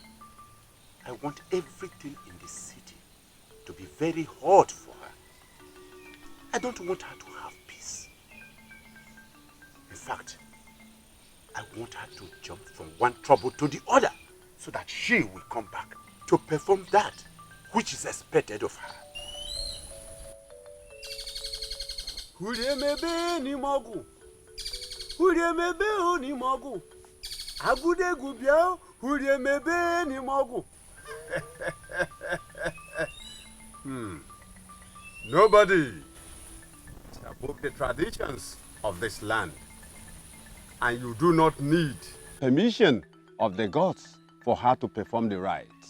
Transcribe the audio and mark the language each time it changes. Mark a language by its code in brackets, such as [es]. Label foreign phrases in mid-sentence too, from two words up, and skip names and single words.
[en] I want everything in the city to be very hot for her. I don't want her to have peace. In fact, I want her to jump from one trouble to the other so that she will come back to perform that which is expected of her. Huriemebe ni mogu. Huriemebe o ni mogu. Agude gubia huriemebe ni mogu. Nobody is above the traditions of this land. And you do not need permission of the gods for her to perform the rites.